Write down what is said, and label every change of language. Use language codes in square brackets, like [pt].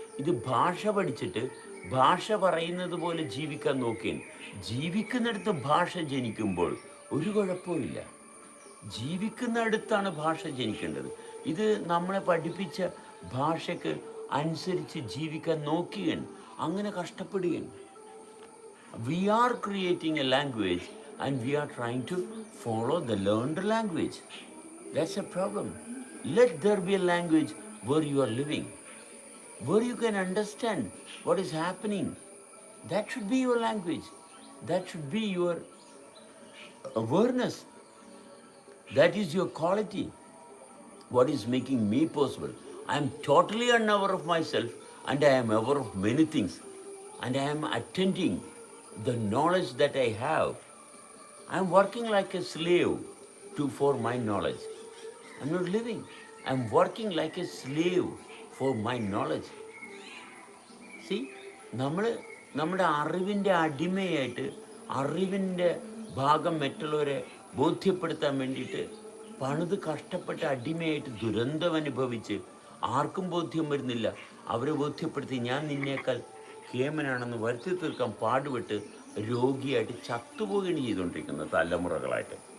[ml] ഇത് ഭാഷ പഠിച്ചിട്ട് ഭാഷ പറയുന്നത് പോലെ ജീവിക്കാൻ നോക്കിയാൽ ജീവിക്കുന്നിടത്ത് ഭാഷ ജനിക്കുമ്പോൾ ഒരു കുഴപ്പമില്ല. ജീവിക്കുന്നിടത്താണ് ഭാഷ ജനിക്കേണ്ടത്. ഇത് നമ്മളെ പഠിപ്പിച്ച ഭാഷയ്ക്ക് അനുസരിച്ച് ജീവിക്കാൻ നോക്കിയാൽ അങ്ങനെ കഷ്ടപ്പെടുകയാണ്. [en] We are creating a language and we are trying to follow the learned language. That's a problem. Let there be a language where you are living, where you can understand what is happening. That should be your language. That should be your awareness. That is your quality. What is making me possible? I am totally unaware of myself and I am aware of many things. And I am attending the knowledge that I have. I am working like a slave for my knowledge. I am not living. I am working like a slave for my knowledge. [ml] See, നമ്മുടെ അറിവിൻ്റെ അടിമയായിട്ട് അറിവിൻ്റെ ഭാഗം മറ്റുള്ളവരെ ബോധ്യപ്പെടുത്താൻ വേണ്ടിയിട്ട് പണിത് കഷ്ടപ്പെട്ട അടിമയായിട്ട് ദുരന്തം അനുഭവിച്ച് ആർക്കും ബോധ്യം വരുന്നില്ല. അവരെ ബോധ്യപ്പെടുത്തി ഞാൻ നിന്നേക്കാൾ കേമനാണെന്ന് വരുത്തി തീർക്കാൻ പാടുപെട്ട് രോഗിയായിട്ട് ചത്തുപോവുകയാണ് ചെയ്തുകൊണ്ടിരിക്കുന്നത് തലമുറകളായിട്ട്.